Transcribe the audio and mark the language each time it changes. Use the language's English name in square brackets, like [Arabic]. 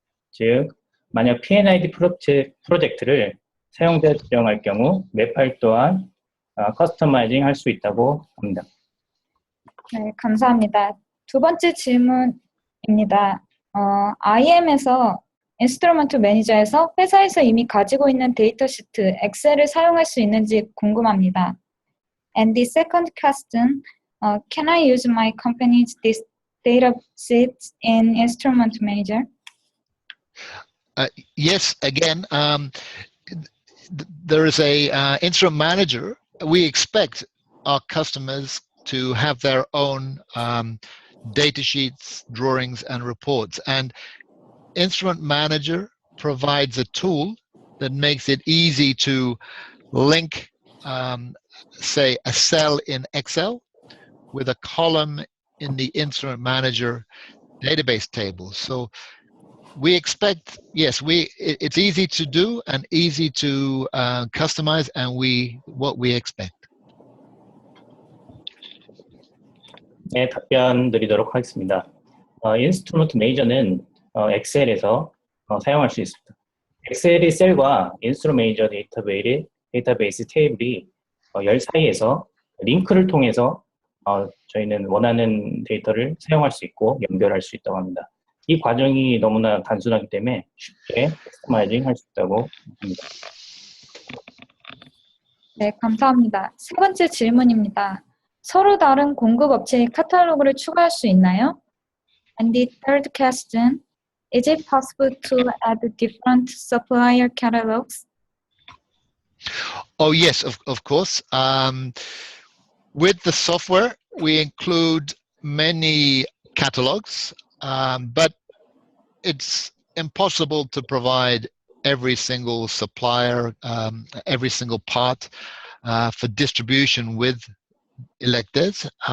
[Korean] 즉, 만약 P&ID 프로젝트를 사용자정할 경우 맵 파일 또한 커스터마이징 할 수 있다고 합니다. 네, 감사합니다. 두 번째 질문입니다. IM에서 인스트루먼트 매니저에서 회사에서 이미 가지고 있는 데이터 시트, 엑셀을 사용할 수 있는지 궁금합니다. [English] And the second question, can I use my company's data sheets in Instrument Manager? Yes, again, there is a Instrument Manager. We expect our customers to have their own data sheets, drawings, and reports. And Instrument Manager provides a tool that makes it easy to link, say, a cell in Excel with a column in the Instrument Manager database table. So we expect, yes, it's easy to do and easy to customize, and what we expect. [Korean] 네, 답변 드리도록 하겠습니다. 인스트루먼트 매니저는 엑셀에서 사용할 수 있습니다. 엑셀의 셀과 인스트루먼트 매니저 데이터베이스 테이블이 열 사이에서 링크를 통해서 저희는 원하는 데이터를 사용할 수 있고 연결할 수 있다고 합니다. 이 과정이 너무나 단순하기 때문에 쉽게 커스터마이징 할 수 있다고 합니다. 네, 감사합니다. 세 번째 질문입니다. 서로 다른 공급업체의 카탈로그를 추가할 수 있나요? [English] And the third question, is it possible to add different supplier catalogs? Oh, yes, of course. With the software, we include many catalogs, but it's impossible to provide every single supplier, every single part for distribution with electors.